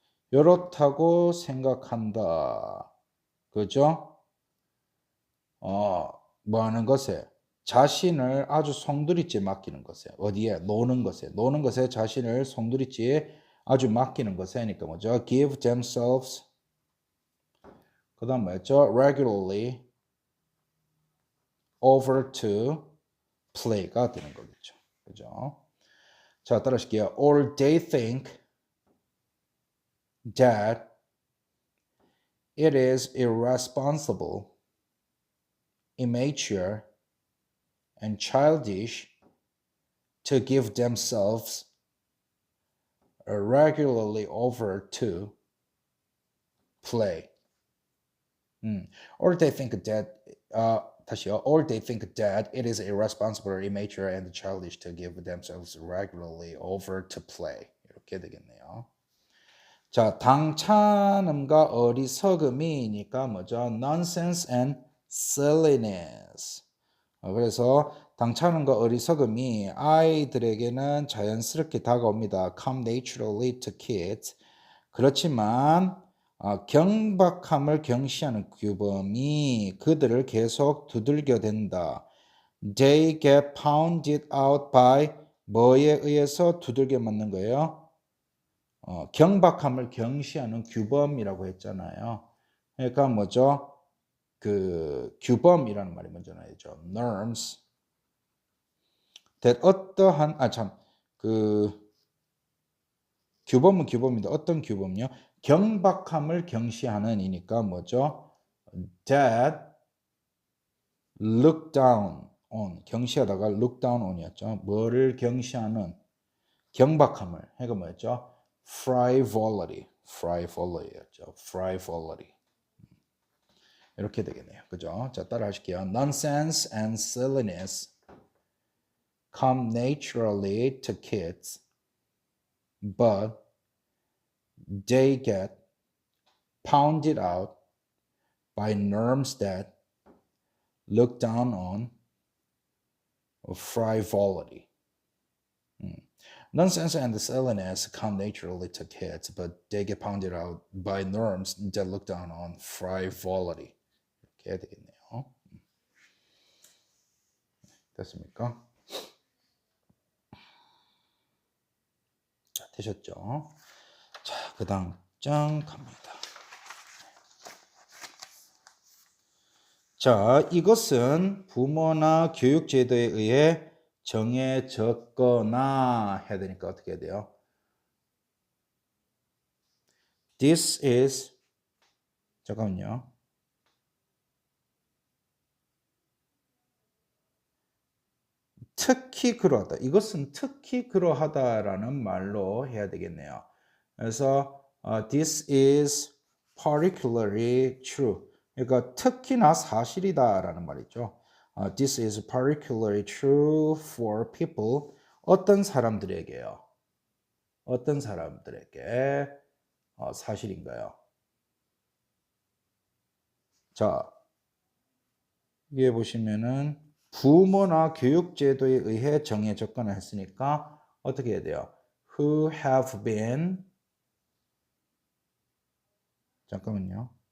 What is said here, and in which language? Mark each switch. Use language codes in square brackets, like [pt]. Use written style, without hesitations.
[ko] 이렇다고 생각한다. 그죠? 뭐 하는 것에 자신을 아주 송두리째 맡기는 것에 어디에 노는 것에 자신을 송두리째 아주 맡기는 것에 하니까 뭐죠? [en] give themselves [ko] 그다음 뭐였죠? [en] regularly over to play가 [ko] 되는 거겠죠. 그죠? 자, 따라하실게요. [en] or they think that it is irresponsible, immature, and childish to give themselves regularly over to play. Or they think that [ko] 다시요. [en] Or they think that it is irresponsible, immature, and childish to give themselves regularly over to play. [ko] 이렇게 되겠네요. 자, 당찬음과 어리석음이니까 뭐죠? [en] nonsense and silliness. [ko] 그래서 당찬음과 어리석음이 아이들에게는 자연스럽게 다가옵니다. [en] come naturally to kids. [ko] 그렇지만 경박함을 경시하는 규범이 그들을 계속 두들겨 댄다. [en] They get pounded out by [ko] 뭐에 의해서 두들겨 맞는 거예요? 경박함을 경시하는 규범이라고 했잖아요. 그러니까 뭐죠? 그 규범이라는 말이 먼저 나오죠. [en] norms that [ko] 어떠한 그 규범은 규범인데 어떤 규범이요? 경박함을 경시하는 이니까 뭐죠? [en] that look down on [ko] 경시하다가 [en] look down on이었죠. [ko] 뭐를 경시하는 경박함을 해가 뭐였죠? [en] frivolity였죠. frivolity 이렇게 되겠네요. [ko] 그죠? 자, 따라 하실게요. [en] Nonsense and silliness come naturally to kids, but they get pounded out by norms that look down on frivolity. Nonsense and silliness come naturally to kids, but they get pounded out by norms that look down on frivolity. [ko] 이렇게 해야 되겠네요. 됐습니까? 자, 되셨죠? 자, 그 다음 장 갑니다. 자, 이것은 부모나 교육제도에 의해 정해졌거나 해야 되니까 어떻게 해야 돼요? [en] This is [ko] 잠깐만요. 특히 그러하다. 이것은 특히 그러하다라는 말로 해야 되겠네요. 그래서 [en] this is particularly true. [ko] 그러니까 특히나 사실이다라는 말이죠. [en] This is particularly true for people. [ko] 어떤 사람들에게요? 어떤 사람들에게 사실인가요? 자, 위에 보시면은 부모나 교육제도에 의해 정해졌거나 했으니까 어떻게 해야 돼요? [en] Who have been [ko] 잠깐만요.